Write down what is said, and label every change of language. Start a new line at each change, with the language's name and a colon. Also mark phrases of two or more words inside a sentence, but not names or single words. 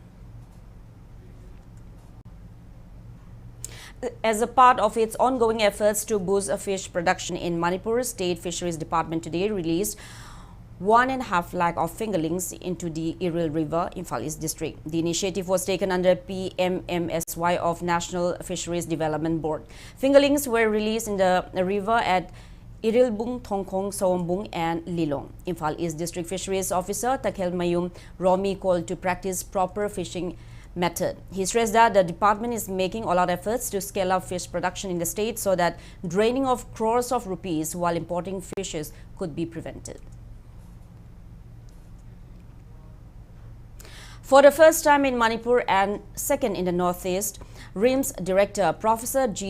English: As a part of its ongoing efforts to boost fish production in Manipur, State Fisheries Department today released 1.5 lakh of fingerlings into the Iril River, Imphal East District. The initiative was taken under PMMSY of National Fisheries Development Board. Fingerlings were released in the river at Irilbung, Thongkong, Sowombung and Lilong. Imphal East District Fisheries Officer Takel Mayum Romi called to practice proper fishing method. He stressed that the department is making all out efforts to scale up fish production in the state so that draining of crores of rupees while importing fishes could be prevented. For the first time in Manipur and second in the Northeast, RIMS Director Professor G.